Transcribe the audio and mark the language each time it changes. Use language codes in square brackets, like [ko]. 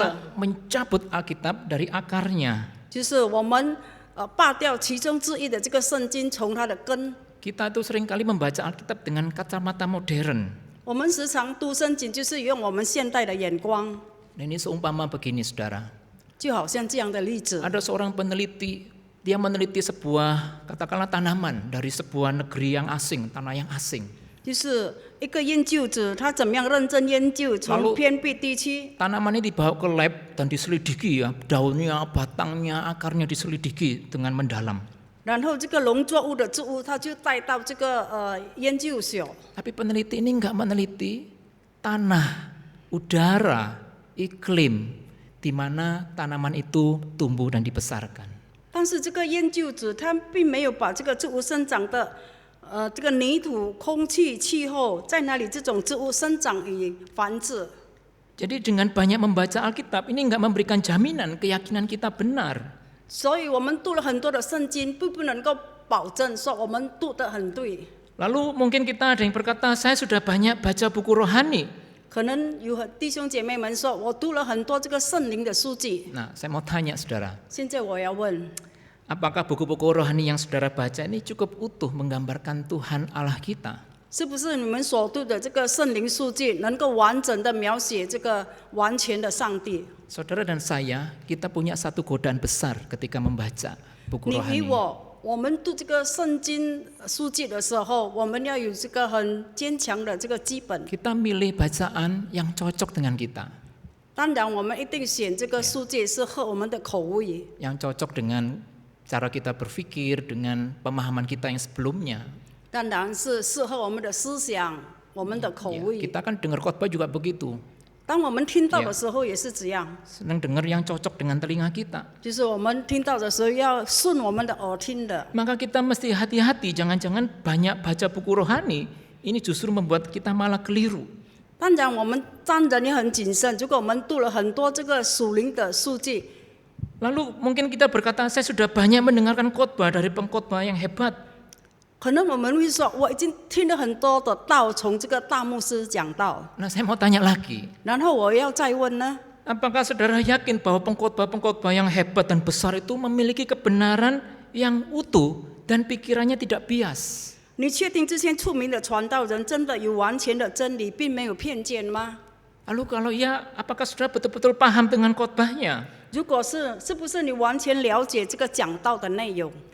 [id] adalah mencabut Alkitab dari akarnya. [zh] 就是我们拔掉其中之一的这个圣经，从它的根。 [id] Kita itu seringkali membaca Alkitab dengan kacamata modern. [zh] 我们时常读圣经，就是用我们现代的眼光， [id] Nah, ini seumpama begini, saudara. [zh] 就好像这样的例子。 [id] Ada seorang peneliti, dia meneliti sebuah katakanlah tanaman dari sebuah negeri yang asing, tanah yang asing. [zh] 就是一个研究者，他怎么样认真研究从偏僻地区， [id] Tanaman ini dibawa ke lab dan diselidiki ya, daunnya, batangnya, akarnya diselidiki dengan mendalam. [zh] 然后这个农作物的植物，他就带到这个研究所。 [id] Tapi peneliti ini enggak meneliti tanah, udara, iklim di mana tanaman itu tumbuh dan dibesarkan. [zh] 但是这个研究者他并没有把这个植物生长的这个泥土、空气、气候在哪里这种植物生长与繁殖。 [id] Jadi dengan banyak membaca Alkitab ini enggak memberikan jaminan keyakinan kita benar. [zh] 所以我们读了很多的圣经，并不能够保证说我们读得很对。 [id] Lalu mungkin kita ada yang berkata, saya sudah banyak baca buku rohani. [zh] 可能有弟兄姐妹们说，我读了很多这个圣灵的书籍。 [id] Nah, saya mau tanya saudara, [zh] 现在我要问， [id] apakah buku-buku rohani yang saudara baca ini cukup utuh menggambarkan Tuhan Allah kita? [zh] 是不是你们所读的这个圣灵书籍能够完整的描写这个完全的上帝？ [id] Saudara dan saya, kita punya satu godaan besar ketika membaca buku [zh] 你与 [id] rohani. [zh] 我们读这个圣经书籍的时候，我们要有这个很坚强的这个基本。 [id] Kita milih bacaan yang cocok dengan kita, [zh] 当然，我们一定选这个书籍是合我们的口味， [id] yang cocok dengan cara kita berpikir, dengan pemahaman kita yang sebelumnya. [zh] 当然是适合我们的思想、我们的口 [id] Ya, [zh] 味。 [id] kita kan dengar khotbah juga begitu, [zh] 当我们听到的时候也是这样， [id] senang dengar yang cocok dengan telinga kita. [zh] 就是我们听到的时候要顺我们的耳听的。 [id] Maka kita mesti hati-hati, jangan-jangan banyak baca buku rohani, ini justru membuat kita malah keliru. [zh] 当然，我们当然也很谨慎。如果我们读了很多这个属灵的书籍， [id] Lalu mungkin kita berkata, saya sudah banyak mendengarkan khotbah dari pengkhotbah yang hebat. [zh] 可能我们会说，我已经听了很多的道，从这个大牧师讲道。 [id] Nah, saya mau tanya lagi, [zh] 然后我要再问呢， [id] apakah saudara yakin bahwa pengkhotbah-pengkhotbah yang hebat dan besar itu memiliki kebenaran yang utuh dan pikirannya tidak bias? [zh] 你确定这些出名的传道人真的有完全的真理，并没有偏见吗？ [id] Lalu kalau iya, apakah saudara betul-betul paham dengan khotbahnya? [zh] 如果是，是不是你完全了解这个讲道的内容？